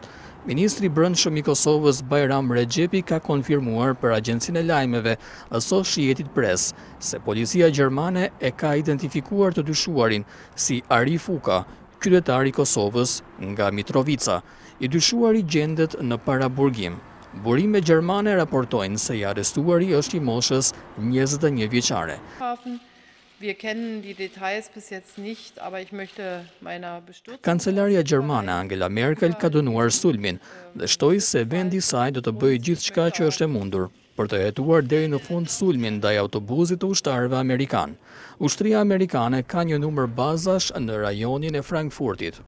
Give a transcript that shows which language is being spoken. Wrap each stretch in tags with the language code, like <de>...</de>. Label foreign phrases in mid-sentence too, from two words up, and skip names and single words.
<sq>Ministri i brendshëm i Kosovës Bajram Rexhepi ka konfirmuar për agjencinë e lajmeve Associated Press se policia gjermane e ka identifikuar të dyshuarin si Arif Uka, qytetar i Kosovës nga Mitrovica. I dyshuari gjendet në paraburgim. Burime gjermane raportojnë se i arrestuari është i moshës 21 vjeçare.</sq> <de>Wir kennen die Details bis jetzt nicht, aber ich möchte meiner Bestürzung.</de> <sq>Kancelaria gjermane Angela Merkel ka dënuar sulmin dhe shtoi se vendi i saj do të bëjë gjithçka që është e mundur për të hetuar deri në fund sulmin ndaj autobusit të ushtarëve amerikan. Ushtria amerikane ka një numër bazash në rajonin e Frankfurtit.</sq>